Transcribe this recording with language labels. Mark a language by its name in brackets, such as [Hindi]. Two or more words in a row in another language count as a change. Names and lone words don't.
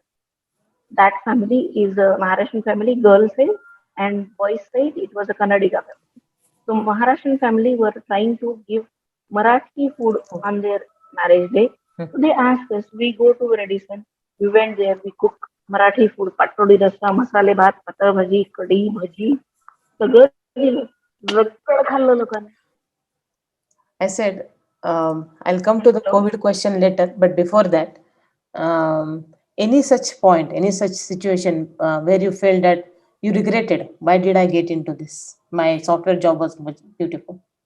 [English] That family is a Maharashtrian family, girl side, and boys side it was a Kannadiga family. So Maharashtrian family were trying to give Marathi food Food. on their marriage day. Hmm. So they asked us, we go to Radisson, we went there, we cook Marathi food, [Marathi] पाटोडी रस्सा, मसाले भात, पातर भाजी, कढी भाजी, सगळं दिलं. रगड खाल्लं लोकांनी. [English] I said, I'll come to the COVID question later, but before that, any such point, any such situation where you felt that you regretted, why did I get into this? My software job was much beautiful.